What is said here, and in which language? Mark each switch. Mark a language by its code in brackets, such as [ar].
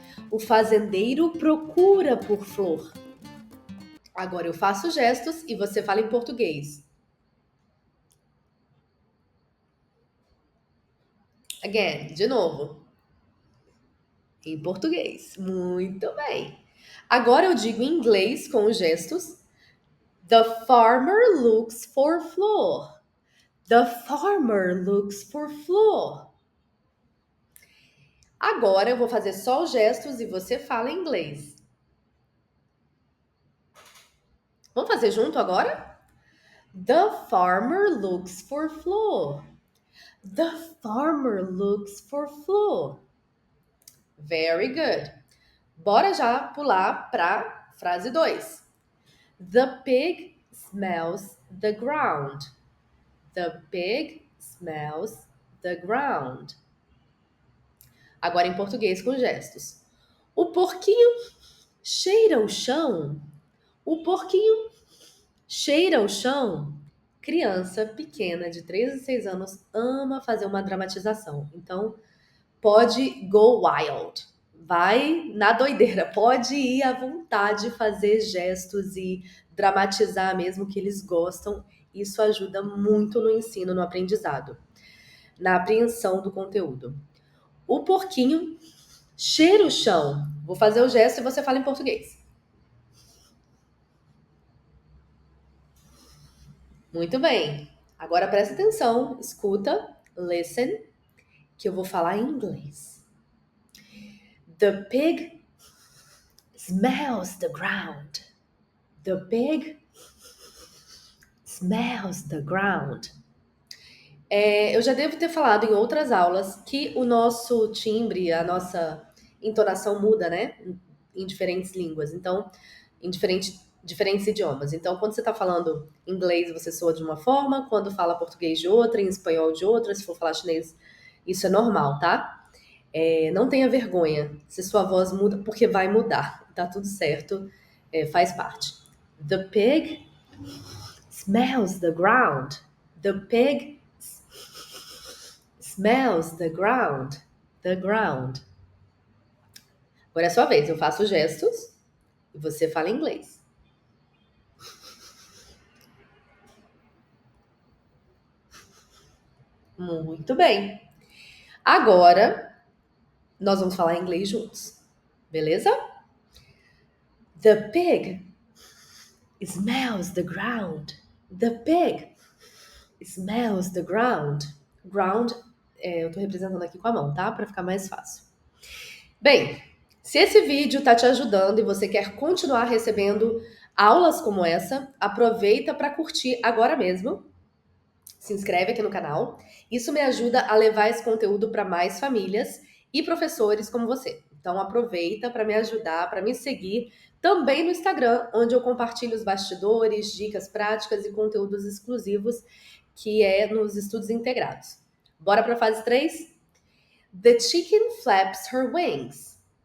[pt] O fazendeiro procura por flor. Agora eu faço gestos e você fala em português. [en] Again, [pt] de novo. Em português. Muito bem. Agora eu digo em inglês com os gestos. [en] The farmer looks for flor. The farmer looks for flor. [pt] Agora eu vou fazer só os gestos e você fala em inglês. Vamos fazer junto agora? [en] The farmer looks for flor. The farmer looks for flor. Very good. [pt] Bora já pular para frase 2. [en] The pig smells the ground. The pig smells the ground. [pt] Agora em português com gestos. O porquinho cheira o chão. O porquinho cheira o chão. Criança pequena de 3 a 6 anos ama fazer uma dramatização. Então, pode [en] go wild. [pt] Vai na doideira. Pode ir à vontade, fazer gestos e dramatizar mesmo que eles gostam. Isso ajuda muito no ensino, no aprendizado, na apreensão do conteúdo. O porquinho cheira o chão. Vou fazer o gesto e você fala em português. Muito bem. Agora presta atenção, escuta, [en] listen, [pt] que eu vou falar em inglês. [en] The pig smells the ground. The pig smells the ground. [pt] Eu já devo ter falado em outras aulas que o nosso timbre, a nossa entonação muda, né? Em diferentes línguas. Então, em diferentes idiomas. Então, quando você está falando inglês, você soa de uma forma, quando fala português de outra, em espanhol de outra, se for falar chinês, isso é normal, tá? Não tenha vergonha se sua voz muda, porque vai mudar, tá tudo certo, faz parte. [en] The pig smells the ground. The pig smells the ground. The ground. [pt] Agora é a sua vez, eu faço gestos e você fala inglês. Muito bem. Agora, nós vamos falar inglês juntos, beleza? [en] The pig smells the ground. The pig smells the ground. [pt] Ground, eu tô representando aqui com a mão, tá? Para ficar mais fácil. Bem, se esse vídeo tá te ajudando e você quer continuar recebendo aulas como essa, aproveita para curtir agora mesmo. Se inscreve aqui no canal. Isso me ajuda a levar esse conteúdo para mais famílias e professores como você. Então aproveita para me ajudar, para me seguir também no Instagram, onde eu compartilho os bastidores, dicas práticas e conteúdos exclusivos, que é nos estudos integrados. Bora para a fase 3? [en] The chicken flaps her wings.